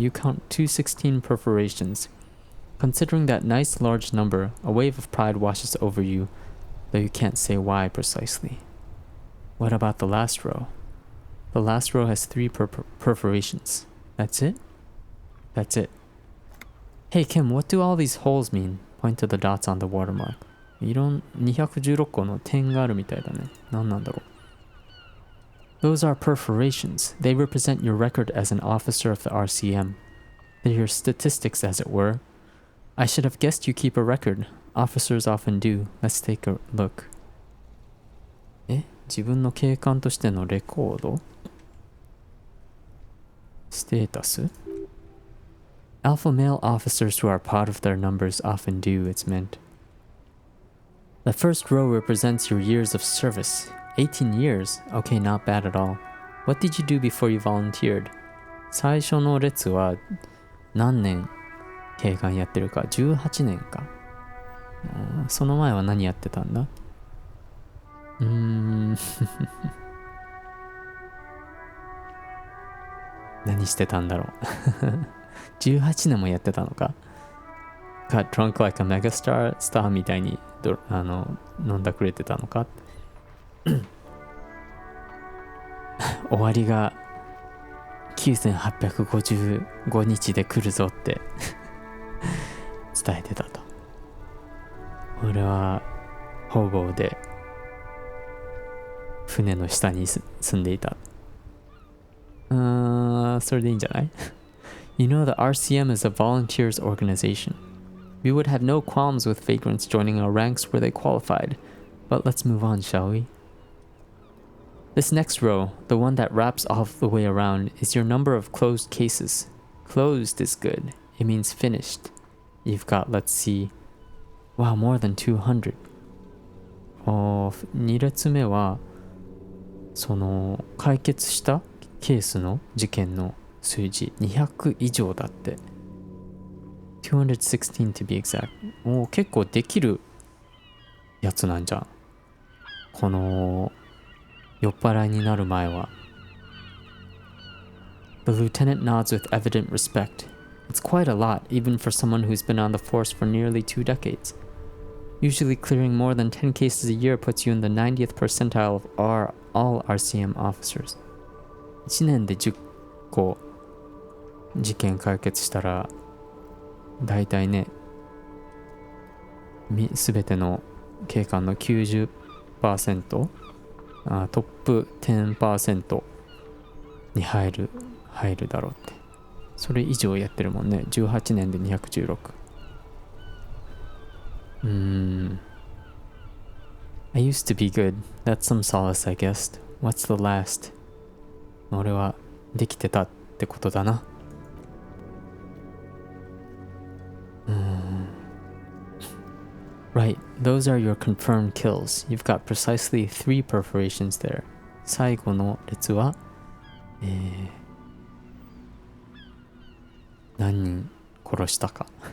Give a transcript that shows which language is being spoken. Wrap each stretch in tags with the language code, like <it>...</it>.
<en>You count 216 perforations. Considering that nice large number, a wave of pride washes over you, though you can't say why precisely. What about the last row? The last row has 3 perforations. That's it? That's it. Hey Kim, what do all these holes mean? Point to the dots on the watermark.</en> <ja>216個の点があるみたいだね。何なんだろう。</ja> <en>Those are perforations. They represent your record as an officer of the RCM. They're your statistics, as it were. I should have guessed you keep a record. Officers often do. Let's take a look.</en> <ja>自分の警官としてのレコード？ステータス？</ja> <en>Alpha male officers who are proud of their numbers often do, it's meant. The first row represents your years of service. 18 years? Okay, not bad at all. What did you do before you volunteered?</en> <ja>最初の列は何年警官やってるか？ 18 年か。その前は何やってたんだ？何してたんだろう。 18年もやってたのか。</ja> <en>Got drunk like a megastar</en> <ja>スターみたいに飲んだくれてたのか。終わりが9855日で来るぞって伝えてたと。俺はホーボーで船の下に住んでいた。それでいいんじゃない？</ja> <en>You know, the RCM is a volunteers organization. We would have no qualms with vagrants joining our ranks were they qualified. But let's move on, shall we? This next row, the one that wraps all the way around, is your number of closed cases. Closed is good. It means finished. You've got, let's see, wow, more than 200.</en> <ja>2列目はその解決したケースの事件の数字200以上だって。</ja> <en>216 to be exact。</en> <ja>結構できるやつなんじゃん、この酔っ払いになる前は。</ja> <en>The lieutenant nods with evident respect. It's quite a lot, even for someone who's been on the force for nearly 2 decades. Usually clearing more than 10 cases a year puts you in the 90th percentile of all RCM officers.</en> <ja>1年で10個事件解決したらだいたいね、すべての警官の 90%、トップ 10% に入るだろうって。それ以上やってるもんね。 18年で216。</ja> <en>I used to be good. That's some solace, I guess. What's the last?</en> <ja>俺はできてたってことだな。</ja> <en>Right, those are your confirmed kills. You've got precisely 3 perforations there.</en> <ja>最後の列は、何人殺したか。</ja>